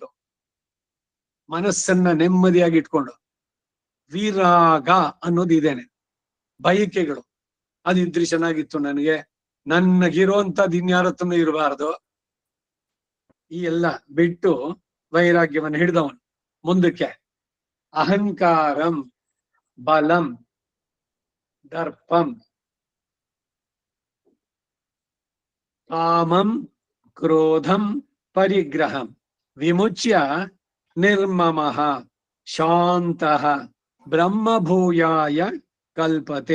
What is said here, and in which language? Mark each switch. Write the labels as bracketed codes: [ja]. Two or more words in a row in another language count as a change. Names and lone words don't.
[kn] ಮನಸ್ಸನ್ನ ನೆಮ್ಮದಿಯಾಗಿ ಇಟ್ಕೊಂಡು ವಿರಾಗ ಅನ್ನೋದು ಇದೇನೆ, ಬಯಕೆಗಳು ಅದಿದ್ರೆ ಚೆನ್ನಾಗಿತ್ತು, ನನಗೆ ನನಗಿರುವಂತದ್ದು ಇನ್ಯಾರತ್ತೂ ಇರಬಾರ್ದು, ಈ ಎಲ್ಲ ಬಿಟ್ಟು ವೈರಾಗ್ಯವನ್ನು ಹಿಡಿದವನು ಮುಂದಕ್ಕೆ [sa] ಅಹಂಕಾರಂ ಬಲಂ ದರ್ಪಂ ಕಾಮಂ ಕ್ರೋಧಂ ಪರಿಗ್ರಹಂ ವಿಮುಚ್ಯ ನಿರ್ಮಮಃ ಶಾಂತಃ ಬ್ರಹ್ಮಭೂಯಾಯ ಕಲ್ಪತೆ.